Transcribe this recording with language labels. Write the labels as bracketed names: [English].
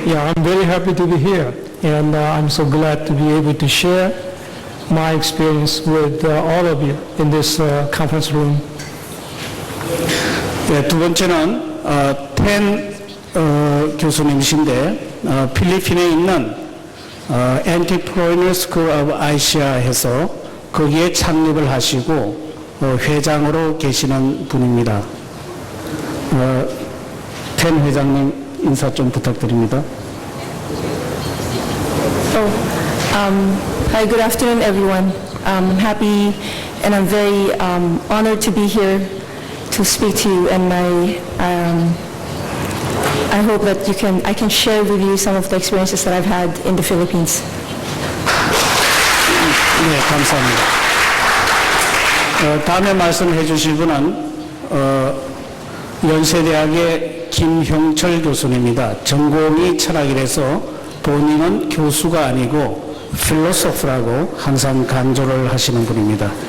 [English] Yeah, I'm very happy to be here, and I'm so glad to be able to share my experience with all of you in this conference room. [Korean] 네, 두 번째는 텐 교수님이신데 필리핀에 있는 Entrepreneur School of Asia에서 거기에 창립을 하시고 회장으로 계시는 분입니다. 텐 회장님 인사 좀 부탁드립니다. [English] Hi, good afternoon, everyone. I'm happy and I'm very honored to be here to speak to you, and I hope that I can share with you some of the experiences that I've had in the Philippines. [Korean] 네, 감사합니다. 다음에 말씀해 주실 분은 연세대학의 김형철 교수님입니다. 전공이 철학이라서 본인은 교수가 아니고 필로소프라고 항상 강조를 하시는 분입니다.